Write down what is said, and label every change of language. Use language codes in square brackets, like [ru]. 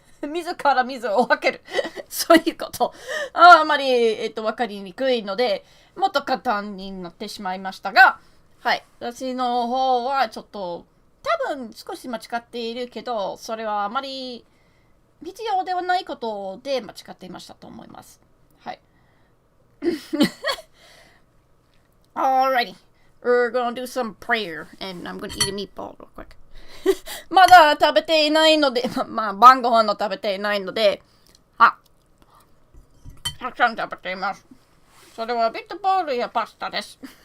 [ja] 水から水を分ける。そういうこと。あまり、分かりにくいので、もっと簡単になってしまいましたが、はい。私の方はちょっと、多分少し間違っているけど、それはあまり必要ではないことで間違っていましたと思います。はい。 [en] Alrighty. We're gonna do some prayer and I'm gonna eat a meatball real quick. [ja] まだ食べていないので、晩ご飯の食べていないので、たくさん食べています。それはビットボールやパスタです。